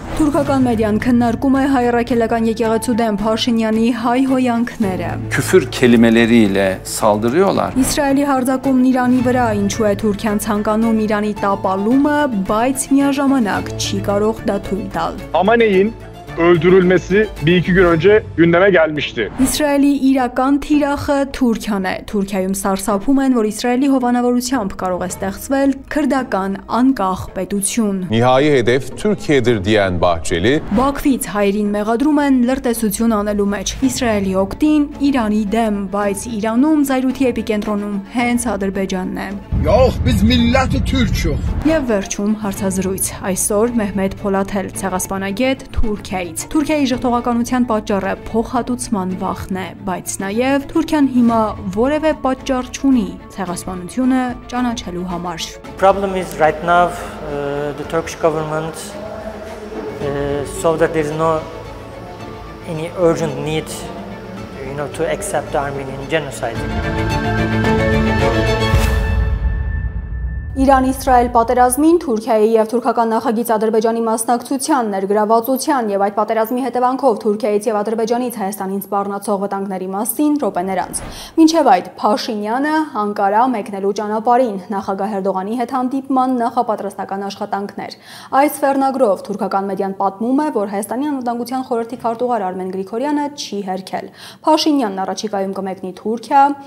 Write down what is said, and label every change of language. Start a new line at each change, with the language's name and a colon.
Armenian: Թուրքական մեդիան քննարկում է հայ առաքելական եկեղեցու դեմ Փաշինյանի հայհոյանքները։
Turkish: Küfür kelimeleriyle saldırıyorlar.
Armenian: Իսրայելի հարձակումն Իրանի վրա, ինչու է Թուրքիան ցանկանում Իրանի տապալումը, բայց միաժամանակ չի կարող դա թույլ տալ։
Turkish: Hamaney'in öldürülmesi bir iki gün önce gündeme gelmişti.
Armenian: İsrail'i իրական թիրախը Թուրքիան է։ Թուրքիայում սարսափում են, որ Իսրայելի հովանավորությամբ կարող է ստեղծվել քրդական անկախ պետություն։
Turkish: Nihai hedef Türkiye'dir diyen Bahçeli,
Armenian: Բաքվից հայերին մեղադրում են լրտեսություն անելու մեջ Իսրայելի օգտին Իրանի դեմ, բայց Իրանում զայրույթի էպիկենտրոնում հենց Ադրբեջանն է։
Azerbaijani: Yox, biz millət-i Türk'ük.
Armenian: Եվ վերջում հարցազրույց։ Այսօր Մեհմեդ Փոլաթել, ցեղասպանագետ Թուրքիայից։ Թուրքիայի ժողովականության պատճառը փոխհատուցման վախն է, բայց նաև Թուրքիան հիմա որևէ պատճառ չունի ցեղասպանությունը ճանաչելու համար։
English: Problem is right now the Turkish government so that there is no any urgent need to accept the Armenian genocide.
Armenian: Իրան-Իսրայել պատերազմին Թուրքիայի եւ թուրքական նախագիծ Ադրբեջանի մասնակցության ներգրավվածության եւ այդ պատերազմի հետևանքով Թուրքիայից եւ Ադրբեջանից Հայաստանին սպառնացող վտանգների մասին րոպեներ անց։ Մինչեւ այդ Փաշինյանը Անկարա մեկնելու ճանապարհին նախագահ Էրդողանի հետ հանդիպման նախապատրաստական աշխատանքներ։ Այս վերնագրով թուրքական մեդիան պատմում է, որ Հայաստանի անվտանգության խորհրդի քարտուղար Արմեն Գրիգորյանը չի հերքել։ Փաշինյանն առաջիկայում կմեկնի Թուրքիա